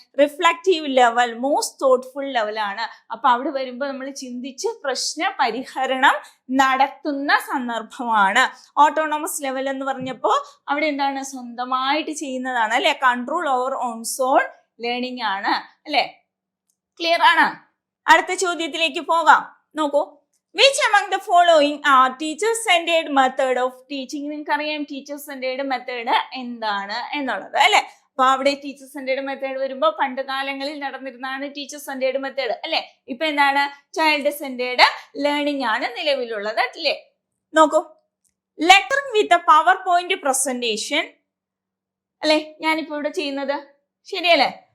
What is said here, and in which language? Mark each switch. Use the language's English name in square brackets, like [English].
[Malayalam] Reflective level, most thoughtful ലെവലാണ്. അപ്പൊ അവിടെ വരുമ്പോൾ നമ്മൾ ചിന്തിച്ച് പ്രശ്ന പരിഹരണം നടത്തുന്ന സന്ദർഭമാണ്. ഓട്ടോണമസ് ലെവൽ എന്ന് പറഞ്ഞപ്പോ അവിടെ എന്താണ്? സ്വന്തമായിട്ട് ചെയ്യുന്നതാണ് അല്ലെ. [English] Control over one's own learning ആണ് അല്ലെ. [Malayalam] ക്ലിയർ ആണ്? അടുത്ത ചോദ്യത്തിലേക്ക് പോകാം. [English] നോക്കൂ, which among the following are teacher centered method of teaching? [Malayalam] നിങ്ങൾക്കറിയാം ടീച്ചർ സെന്റേർഡ് മെത്തേഡ് എന്താണ് എന്നുള്ളത് അല്ലെ. അപ്പൊ അവിടെ ടീച്ചർ സെന്റേർഡ് മെത്തേഡ് വരുമ്പോ പണ്ട് കാലങ്ങളിൽ നടന്നിരുന്നതാണ് ടീച്ചർ സെന്റേർഡ് മെത്തേഡ് അല്ലെ. ഇപ്പൊ എന്താണ്? ചൈൽഡ് സെന്റേർഡ് ലേണിംഗ് ആണ് നിലവിലുള്ളത് അല്ലേ. നോക്കൂ, [English] lettering with PowerPoint presentation [Malayalam] അല്ലെ ഞാനിപ്പോ ഇവിടെ ചെയ്യുന്നത്, ശരിയല്ലേ.